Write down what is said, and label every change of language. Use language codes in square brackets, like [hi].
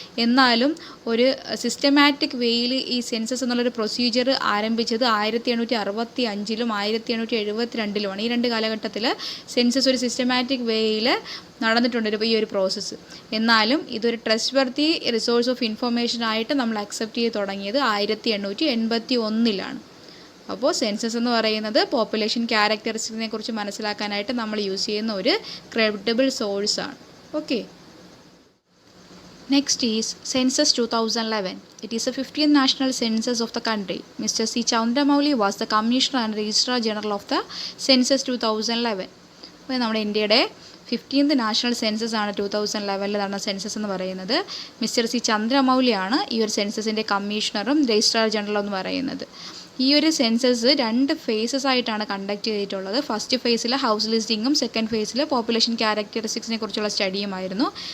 [ml] എന്നാലും ഒരു സിസ്റ്റമാറ്റിക് വേയിൽ ഈ സെൻസസ് എന്നുള്ളൊരു പ്രൊസീജിയർ ആരംഭിച്ചത് 1865-ലും 1872-ലുമാണ്. ഈ രണ്ട് കാലഘട്ടത്തിൽ സെൻസസ് ഒരു സിസ്റ്റമാറ്റിക് വേയിൽ നടന്നിട്ടുണ്ട് ഈ ഒരു പ്രോസസ്സ്. എന്നാലും ഇതൊരു trust worthy resource of information ആയിട്ട് നമ്മൾ അക്സെപ്റ്റ് ചെയ്ത് തുടങ്ങിയത് 1881-ലാണ്. അപ്പോൾ സെൻസസ് എന്ന് പറയുന്നത് പോപ്പുലേഷൻ ക്യാരക്ടറിസ്റ്റിക്സിനെ കുറിച്ച് മനസ്സിലാക്കാനായിട്ട് നമ്മൾ യൂസ് ചെയ്യുന്ന ഒരു ക്രെഡിബിൾ സോഴ്സാണ്. [en] Okay, Next is Census 2011. It is the 50th national census of the country. Mr. C. Chandramouli was the Commissioner and Registrar General of the Census 2011. [ml] അപ്പോൾ നമ്മുടെ ഇന്ത്യയുടെ 50th നാഷണൽ സെൻസസ് ആണ് 2011 നടന്ന സെൻസസ് എന്ന് പറയുന്നത്. മിസ്റ്റർ സി ചന്ദ്രമൗലിയാണ് ഈ ഒരു സെൻസസിൻ്റെ കമ്മീഷണറും registrar ജനറലും എന്ന് പറയുന്നത്. ഈ ഒരു സെൻസസ് 2 ഫേസസ് ആയിട്ടാണ് കണ്ടക്ട് ചെയ്തിട്ടുള്ളത്. ഫസ്റ്റ് ഫേസിൽ ഹൗസ് ലിസ്റ്റിങ്ങും സെക്കൻഡ് ഫേസിൽ പോപ്പുലേഷൻ ക്യാരക്ടറിസ്റ്റിക്സിനെ കുറിച്ചുള്ള സ്റ്റഡിയുമായിരുന്നു.